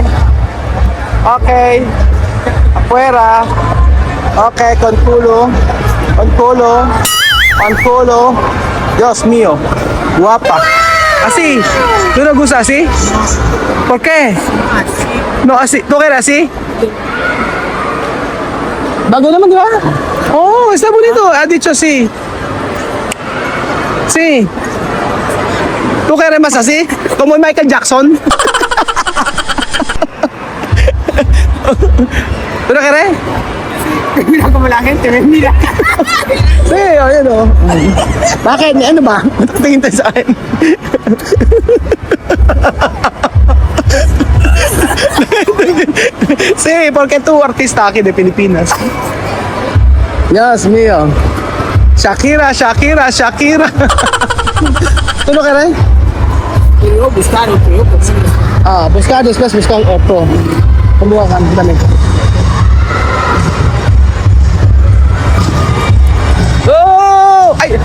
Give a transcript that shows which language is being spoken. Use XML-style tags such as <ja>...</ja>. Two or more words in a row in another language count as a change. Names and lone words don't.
<es>Ok. Afuera. Ok, con culo. Con culo. Con culo. Dios mío. Guapa. Así. ¿Tú no gusta así? ¿Por qué? No, así. ¿Tú quieres así?</es> <tl>Bago naman, di ba?</tl> <es>Oh, está bonito. Ha dicho sí. Sí. ¿Tú quieres más así? Como Michael Jackson. ¿Tú no quieres? Mira como la gente me mira. Sí,</es> <tl>ayun o. Bakit? Ano ba? Tingin tayo sa akin.</tl> <es>Sí, porque tú artista aquí de Pilipinas. Dios mío. Shakira, Shakira, Shakira. ¿Tú no quieres? Yo buscar otro, yo consigo. Buscar después buscar otro.</es> <tl>Kumuha ka, dami. Oh! Ay!</tl>